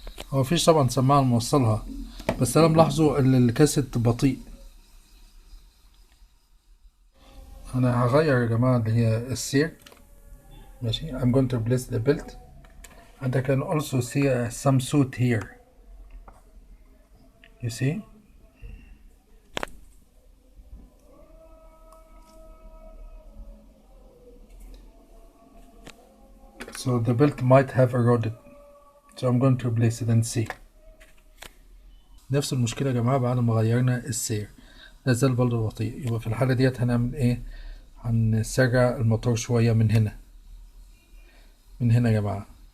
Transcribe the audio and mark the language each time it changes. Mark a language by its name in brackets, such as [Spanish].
[Arabic] هو مفيش طبعا سماعة موصلها، بس أنا ملاحظه إن الكاسيت بطيء. أنا هغير يا جماعة اللي هي السير. ماشي، [English] I'm going to replace the belt and I can also see some soot here. You see? So the belt might have eroded. So I'm going to replace it and see. [Arabic] نفس المشكلة يا جماعة بعد ما غيرنا السير، لازال برضه بطيء. يبقى في الحالة ديت هنعمل ايه؟ هنسرع الموتور شوية من هنا يا جماعة.